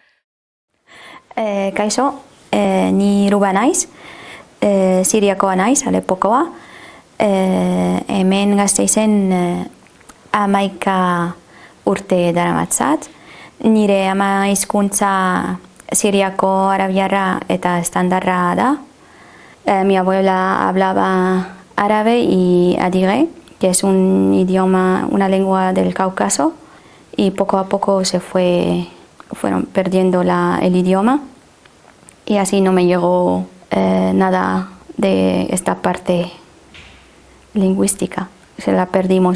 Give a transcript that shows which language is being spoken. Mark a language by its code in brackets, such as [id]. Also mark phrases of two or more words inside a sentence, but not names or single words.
[eu] Kaixo, ni Ruba naiz, Siriakoa naiz, Alepokoa. Hemen Gasteizen 11 urte daramatzat. Nire ama hizkuntza siriako arabiarra eta estandarra da. [es] Mi abuela hablaba árabe y adigé, que es un idioma, una lengua del Cáucaso, y poco a poco fueron perdiendo el idioma, y así no me llegó nada de esta parte lingüística, se la perdimos.